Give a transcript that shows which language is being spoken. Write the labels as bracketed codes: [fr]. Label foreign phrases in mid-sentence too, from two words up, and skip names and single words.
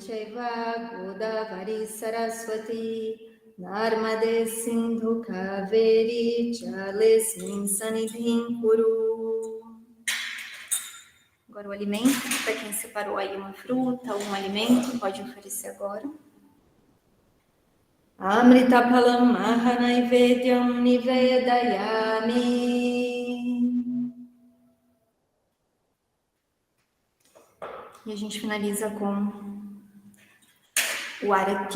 [sa] chaiva Godavari Saraswati Narmade Sindhu Kaveri Jalesmin Sanidhim Kuru. [pt] Agora o alimento, para quem separou aí uma fruta ou um alimento, pode oferecer agora. [sa] Amrita Palam Mahanaivedyam Nivedayami. [pt] E a gente finaliza com o Arati.